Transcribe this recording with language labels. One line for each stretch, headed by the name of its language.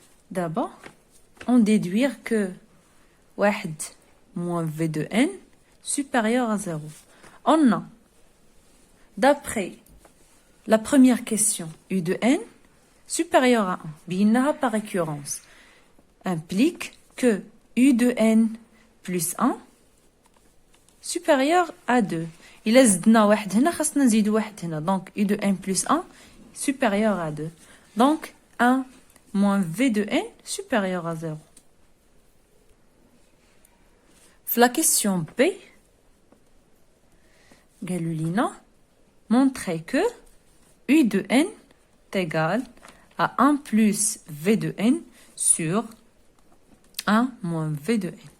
French: D'abord, on déduire que 1 moins V de n supérieur à 0. On a, d'après la première question, U de n supérieur à 1,
Arabic: بينها
French: par récurrence, implique que U de n plus 1 supérieur à 2.
Arabic: إلا زدنا واحد هنا خاصنا نزيدو واحد هنا.
French: Donc U de n plus 1 supérieur à 2. Donc 1 moins V de n supérieur à 0. La question B, Galulina, montrer que U de n est égal à 1 plus V de n sur 1 moins V de n.